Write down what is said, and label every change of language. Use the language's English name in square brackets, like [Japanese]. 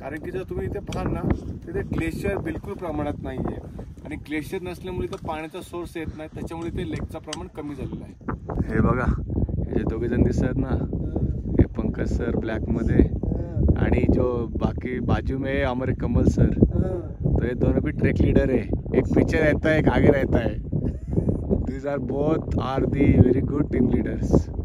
[Marathi] कारण की जर तुम्ही इथे पाहाल ना तिथे ग्लेशियर बिलकुल प्रमाणात नाही आहे, आणि ग्लेशियर नसल्यामुळे इथं पाण्याचा सोर्स येत नाही, त्याच्यामुळे ते लेकचं प्रमाण कमी झालेलं आहे. हे बघा, हे 2 जण दिसत आहेत ना, हे पंकज सर ब्लॅकमध्ये आणि [Hindi] जो बाकी बाजू में हमारे कमल सर, तो ये दोनों भी ट्रेक लीडर है. एक पीछे रहता है, एक आगे रहता है. [English] These are both are the very good team leaders.